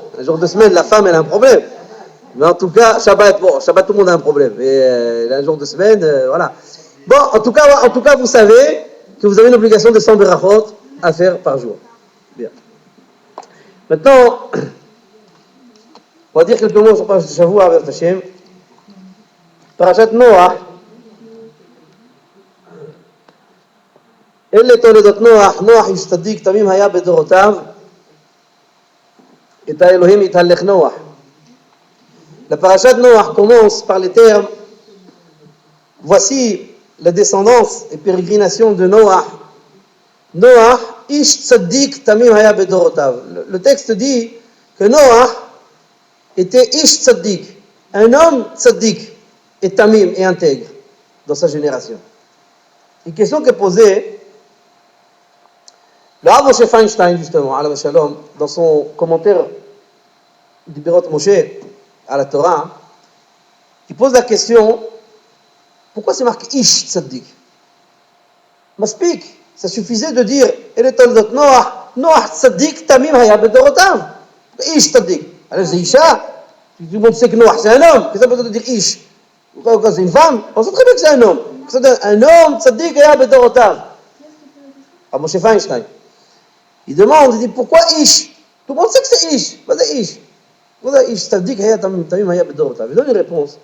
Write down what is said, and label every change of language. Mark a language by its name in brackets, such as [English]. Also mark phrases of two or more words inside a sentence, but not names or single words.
[French] Un jour de semaine, la femme, elle a un problème. Mais en tout cas, Shabbat, tout le monde a un problème. Et un jour de semaine, voilà. Bon, en tout cas, vous savez que vous avez une obligation de 100 brachot à faire par jour. Bien. Maintenant, on va dire quelques mots sur [Hebrew] פרשת שבוע [French] avec Hashem. Parashat Noach. [Hebrew] אלה תולדות נוח, נוח איש צדיק תמים היה בדורותיו, את האלוהים יתהלך נוח. [French] La parashat Noach commence par les termes: voici la descendance et pérégrination de Noach. [Hebrew] נח איש צדיק תמים היה בדורותיו. [French] Le texte dit que Noach était [Hebrew] איש צדיק, [French] un homme tzaddik et tamim et intègre dans sa génération. Une question qui est posée, le Rav Moshe Feinstein, justement, [Hebrew] עליו השלום, [French] dans son commentaire du Berot Moshe à la Torah, il pose la question: pourquoi c'est marqué [Hebrew] איש צדיק? [French] Maspik, ça suffisait de dire [Hebrew] אלה תולדות נח צדיק תמים היה בדורותיו. איש צדיק. [French] Alors c'est Isha. Tout le monde sait que Noach c'est un homme. Qu'est-ce que ça veut dire Ish? Pourquoi c'est une femme? On sait très bien que c'est un homme. Un homme [Hebrew] צדיק היה בדורותיו. Ah, Moshe Feinstein. [French] Il demande, il dit pourquoi Ish? Tout le monde sait que c'est Ish. Vas-y Ish. Il donne une réponse.